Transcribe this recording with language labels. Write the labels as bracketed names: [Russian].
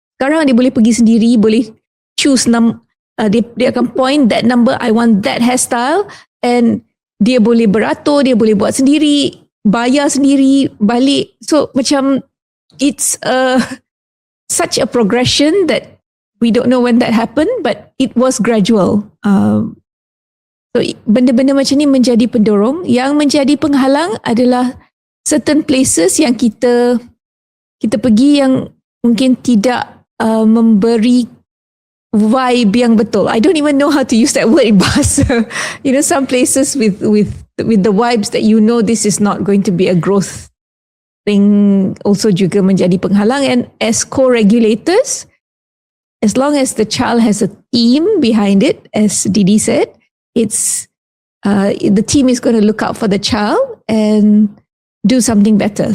[Malay] Sekarang dia boleh pergi sendiri, boleh choose dia akan [English] point that number, I want that hairstyle, [Malay] and dia boleh beratur, dia boleh buat sendiri, bayar sendiri, balik. So macam [English] it's such a progression that we don't know when that happened, but it was gradual. [Malay] So benda-benda macam ni menjadi pendorong. Yang menjadi penghalang adalah [English] certain places [Malay] yang kita pergi yang mungkin tidak memberi vibe yang betul. [English] I don't even know how to use that word in bahasa. Some places with the vibes that this is not going to be a growth thing also [Malay] juga menjadi penghalang. [English] And as co-regulators, as long as the child has a team behind it, as Didi said, it's the team is going to look out for the child and do something better.